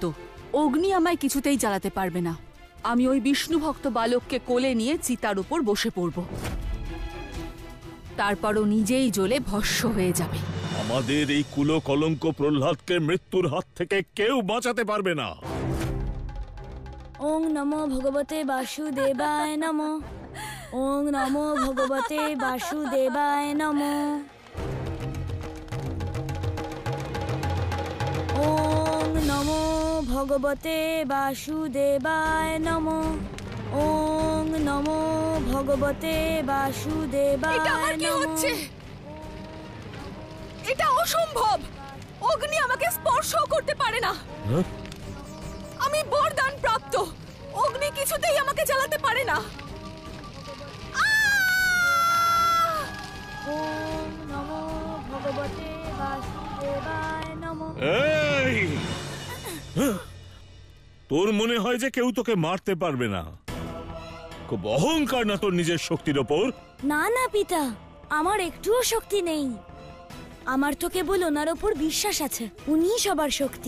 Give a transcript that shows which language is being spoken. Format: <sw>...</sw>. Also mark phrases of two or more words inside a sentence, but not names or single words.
<bn>অগ্নি আমায় কিছুতেই জ্বালাতে পারবে না। আমি ওই বিষ্ণু ভক্ত বালককে কোলে নিয়ে চিতার উপর বসে পড়ব, তারপরও নিজেই জ্বলে ভস্ম হয়ে যাবে। আমাদের এই কুলো কলঙ্ক প্রহ্লাদকে মৃত্যুর হাত থেকে কেউ বাঁচাতে পারবে না।</bn> <sa>ওং নমো ভগবতে বাসুদেবায় নমো। ওং নমো ভগবতে বাসুদেবায় নমো। ওং নমো ভগবতে বাসুদেবায় নমো। ওং নমো ভগবতে বাসুদেবায় নমো।</sa> <bn>এটা অসম্ভব। অগ্নি আমাকে স্পর্শ করতে পারে না। আমি বরদান প্রাপ্ত। অগ্নি কিছুতেই আমাকে জ্বালাতে পারে না।</bn> <sa>ওম নমো ভগবতে বাসুদেবায় নমঃ।</sa> <bn>এই তোর মনে হয় যে কেউ তোকে মারতে পারবে না? খুব অহংকার না তোর নিজের শক্তির ওপর? না না পিতা, আমার একটুও শক্তি নেই। আমার তো কেবল ওনার ওপর বিশ্বাস আছে। উনিই সবার শক্তি।</bn>